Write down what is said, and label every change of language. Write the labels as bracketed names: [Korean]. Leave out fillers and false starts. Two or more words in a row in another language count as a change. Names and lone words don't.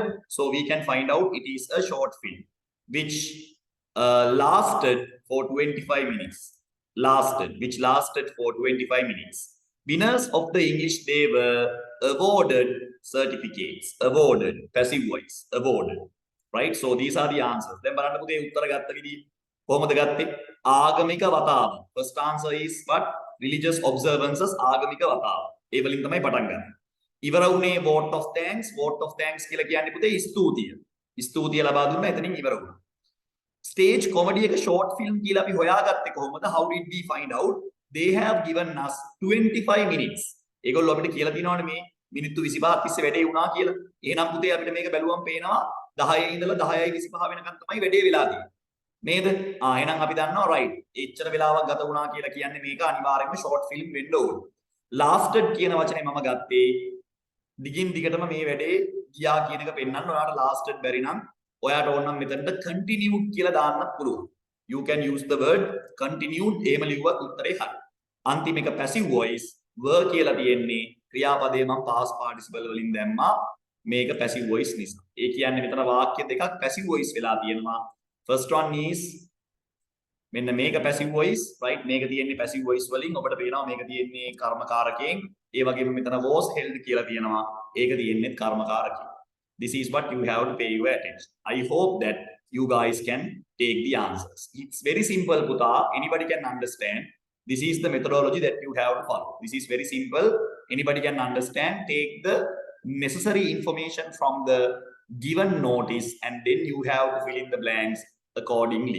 [English] So we can find out it is a short film. Which lasted for 25 minutes. Which lasted for 25 minutes. Winners of the English Day were awarded certificates. Awarded. Passive voice. Awarded. Right? So these are the answers. [Sinhala] Then බලන්න පුතේ උත්තර ගත්ත විදිහ කොහොමද ගත්තේ? ආගමික වතාව. [English] First answer is what? Religious observances [Sinhala] ආගමික වතාව. ඒ වලින් තමයි පටන් ගන්න. ඉවර වුණේ [English] vote of thanks. Vote of thanks [Sinhala] කියලා කියන්නේ පුතේ ස්තුතිය. ස්තුතිය ලබා දුන්නා එතනින් ඉවර වුණා. [English] Stage comedy [Sinhala] එක [English] short film [Sinhala] කියලා අපි හොයාගත්තේ කොහොමද? [English] How did we find out? They have given us 25 minutes. [Sinhala] ඒගොල්ලෝ අපිට කියලා දිනවනේ මේ මිනිත්තු 25ක් තිස්සේ වැඩේ වුණා කියලා. එහෙනම් පුතේ අපිට මේක බැලුවම පේනවා 10 ඉඳලා 10:25 වෙනකන් තමයි වැඩේ වෙලා තියෙන්නේ. නේද? එහෙනම් අපි දන්නවා right. එච්චර වෙලාවක් ගත වුණා කියලා කියන්නේ මේක අනිවාර්යයෙන්ම [English] short film [Sinhala] වෙන්න ඕනේ. Lasted කියන වචනේ මම ගත්තේ දිගින් දිගටම මේ වැඩේ ගියා කියන එක පෙන්වන්න. ඔයාලට lasted බැරි නම් ඔයාට ඕන නම් මෙතනට continued කියලා දාන්නත් පුළුවන්. [English] You can use the word continued. [Sinhala] එහෙම ලිව්වත් උත්තරේ හරි. අන්තිම එක [English] passive voice [Sinhala] were කියලා තියෙන්නේ ක්‍රියාපදයේ මම [English] past participle [Sinhala] වලින් දැම්මා. මේක [English] passive voice [Sinhala] නිසා. ඒ කියන්නේ මෙතන වාක්‍ය දෙකක් [English] passive voice [Sinhala] වෙලා තියෙනවා. [English] First one is [Sinhala] මෙන්න මේක [English] passive voice, right? [Sinhala] මේක තියෙන්නේ [English] passive voice [Sinhala] වලින් ඔබට පේනවා මේක තියෙන්නේ කර්මකාරකයෙන්. ඒ වගේම මෙතන [English] was held [Sinhala] කියලා තියෙනවා. ඒක තියෙන්නේ කර්මකාරකයෙන්. [English] This is what you have to pay your attention. I hope that you guys can take the answers. It's very simple, puta. Anybody can understand. This is the methodology that you have to follow. This is very simple. Anybody can understand. Take the necessary information from the given notice and then you have to fill in the blanks accordingly.